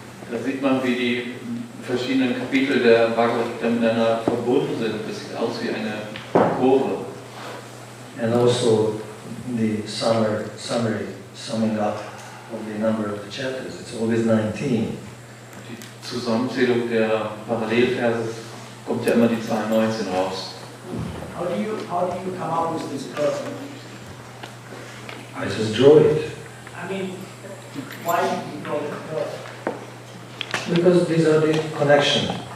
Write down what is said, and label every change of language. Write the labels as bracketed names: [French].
[German] Da sieht man, wie die verschiedenen Kapitel der Bhagavad-gita miteinander verbunden sind. Das sieht aus wie eine Kurve. [English] And also the summing up of the number of the chapters. It's always 19. [German] Die Zusammenzählung der Parallelverse kommt ja immer die Zahl 19 raus. [English] How do you come up with this curve? I just draw it. I mean, why do you draw the curve? Because these are the connection.